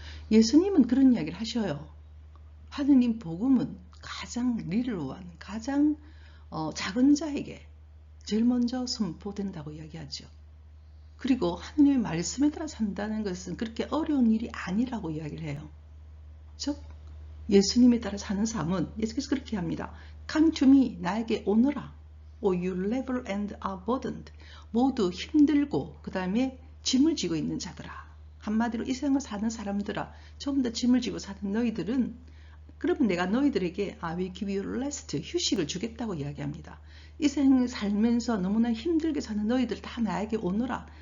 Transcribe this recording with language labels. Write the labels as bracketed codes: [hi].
[ko] 예수님은 그런 이야기를 하셔요. 하느님 복음은 가장 리얼한, 가장 작은 자에게 제일 먼저 선포된다고 이야기하죠. 그리고 하느님의 말씀에 따라 산다는 것은 그렇게 어려운 일이 아니라고 이야기를 해요. 즉 예수님에 따라 사는 삶은 예수께서 그렇게 합니다. [en] Come to me, [ko] 나에게 오너라. [en] O you labor and are burdened. [ko] 모두 힘들고 그 다음에 짐을 지고 있는 자들아. 한마디로 이 세상을 사는 사람들아, 좀 더 짐을 지고 사는 너희들은 그러면 내가 너희들에게 [en] I will give you rest, [ko] 휴식을 주겠다고 이야기합니다. 이 세상을 살면서 너무나 힘들게 사는 너희들 다 나에게 오너라.